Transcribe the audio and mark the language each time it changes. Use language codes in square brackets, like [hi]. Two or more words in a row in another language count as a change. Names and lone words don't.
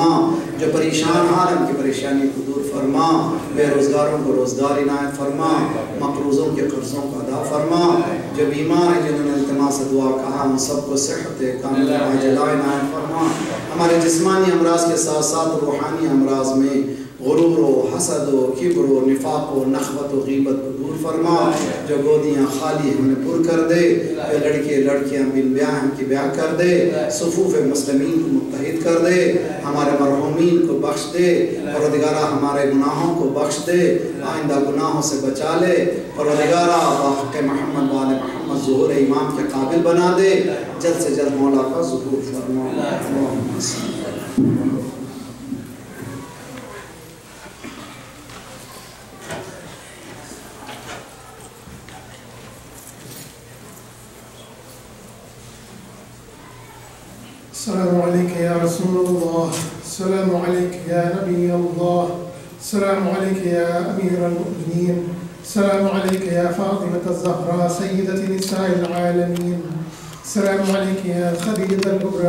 [ur] جو پریشان حال ان کی پریشانی کو دور فرما. بے روزگاروں کو روزگار عنایت فرما، مقروضوں کے قرضوں کو ادا فرما. جو بیمار ہیں جنہوں نے التماس دعا کہا ان سب کو صحت کاملہ عاجلہ عنایت فرما. ہمارے جسمانی امراض کے ساتھ ساتھ روحانی امراض میں غرور و حسد و کبر و نفاق و نخوت و غیبت کو دور فرما، جو گودیاں خالی ہیں انہیں پر کر دے، جو لڑکے لڑکیاں بن بیاہ ہیں کی بیاہ کر دے، صفوف مسلمین کو متحد کر دے، ہمارے مرحومین کو بخش دے، پروردگارہ ہمارے گناہوں کو بخش دے، آئندہ گناہوں سے بچا لے، پروردگارہ حق محمد وآل محمد ظہور امام کے قابل بنا دے، جلد سے جلد مولا کا ظہور فرما۔ [ar] اللہم صلی السلام عليك يا رسول الله، السلام عليك يا نبي الله، السلام عليك يا أمير المؤمنين، السلام عليك يا فاطمة الزهراء سيدة نساء العالمين، السلام عليك يا خديجة الكبرى